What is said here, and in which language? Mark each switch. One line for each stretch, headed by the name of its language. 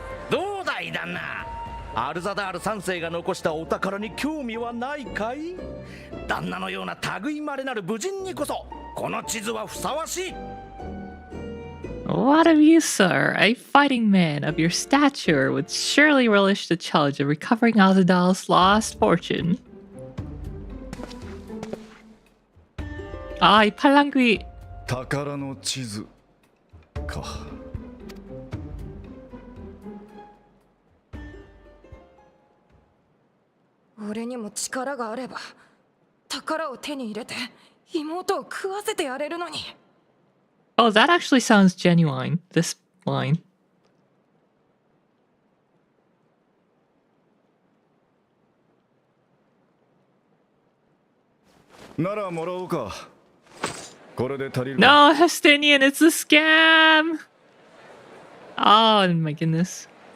Japanese: どうだい旦那、アルザダール3世が残したお宝に興味はないかい。旦那のような類まれなる武人にこそこの地図はふさわしい。
English: What of you, sir? A fighting man of your stature would surely relish the challenge of recovering Alzadal's lost fortune.
Korean: 아, 이 팔랑귀.
Japanese: 宝の地図か。俺にも力があれば宝を手に入れて妹を食わせてやれるのに。
English: Oh, that actually sounds genuine, this line.
Japanese: ならもらおうか。これで足りる。
English: No, Hestinian, it's a scam! Oh my goodness.